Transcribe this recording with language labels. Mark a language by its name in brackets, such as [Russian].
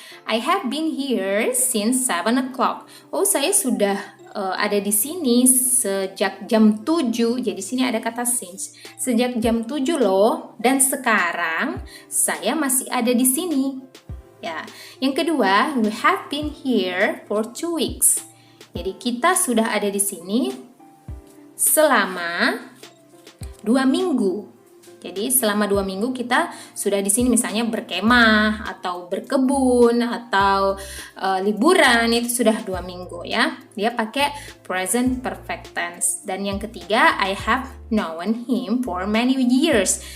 [English] I have been here since 7 o'clock. [Indonesian] Saya sudah ada di sini sejak jam 7. Jadi sini ada kata since. Sejak jam 7 loh, dan sekarang saya masih ada di sini. Ya. Yang kedua, [English] we have been here for 2 weeks. [Indonesian] Jadi kita sudah ada di sini selama 2 minggu. Jadi selama 2 minggu kita sudah di sini, misalnya berkemah atau berkebun atau liburan, itu sudah 2 minggu, ya. Dia pakai present perfect tense. Dan yang ketiga, [English] I have known him for many years.